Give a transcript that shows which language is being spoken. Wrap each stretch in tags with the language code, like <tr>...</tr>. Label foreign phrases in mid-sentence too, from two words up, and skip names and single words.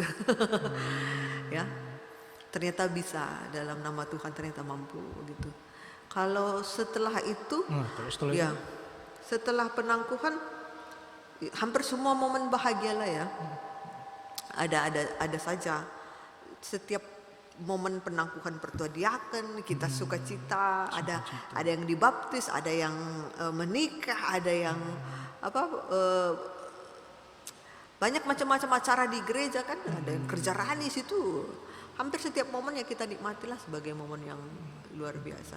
<id>Ya, ternyata bisa dalam nama Tuhan, ternyata mampu gitu. Kalau setelah itu Nah, kalau setelah ya itu setelah penangkuhan hampir semua momen bahagia lah ya. Ada saja. Setiap momen penangkuhan pertua diaken, kita sukacita, ada yang dibaptis, ada yang menikah, ada yang banyak macam-macam acara di gereja kan, ada yang kerja rani situ. Hampir setiap momen yang kita nikmatilah sebagai momen yang luar biasa lah.</id>